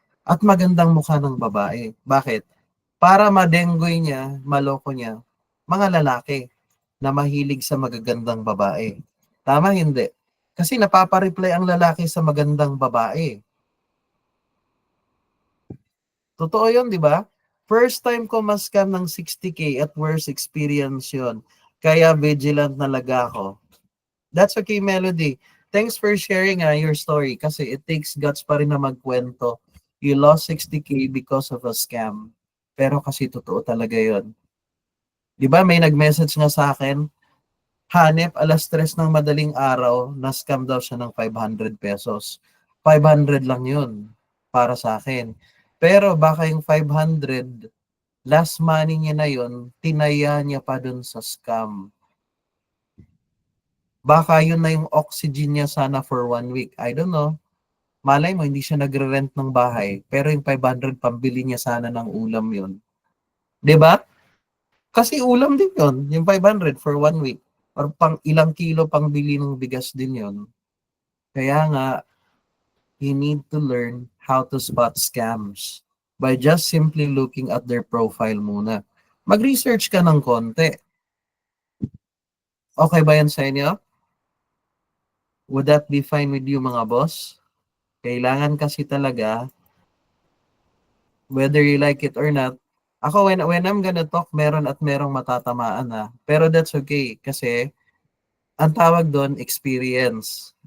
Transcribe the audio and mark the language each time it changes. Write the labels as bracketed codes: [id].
[tl] At magandang mukha ng babae. Bakit? Para madenggoy niya, maloko niya, mga lalaki na mahilig sa magagandang babae. Tama hindi? Kasi napapareply ang lalaki sa magandang babae. Totoo yun, di ba? First time ko mas-scam ng 60K at worst experience yun. Kaya vigilant talaga ako. [en] That's okay, Melody. Thanks for sharing your story [tl] kasi [en] it takes guts [tl] pa rin na magkwento. [en] You lost 60K because of a scam. [tl] Pero kasi totoo talaga yun. Di ba may nag-message nga sa akin, Hanep, 3:00 ng madaling araw, na-scam daw siya ng 500 pesos. 500 lang yun para sa akin. Pero baka yung 500, last money niya na yun, tinaya niya pa dun sa scam. Baka yun na yung oxygen niya sana for 1 week. [en] I don't know. [tl] Malay mo, hindi siya nagre-rent ng bahay. Pero yung 500, pambili niya sana ng ulam yun. 'Di ba? Kasi ulam din yun, yung 500 for 1 week. Or pang ilang kilo pang bili ng bigas din yun. Kaya nga, [en] you need to learn how to spot scams by just simply looking at their profile [tl] muna. Mag-research ka ng konti. Okay ba yan sa inyo? [en] Would that be fine with you [tl] mga boss? Kailangan kasi talaga, [en] whether you like it or not, [tl] ako [en] when I'm gonna talk, [tl] meron at merong matatamaan na. Pero [en] that's okay [tl] kasi ang tawag doon, experience.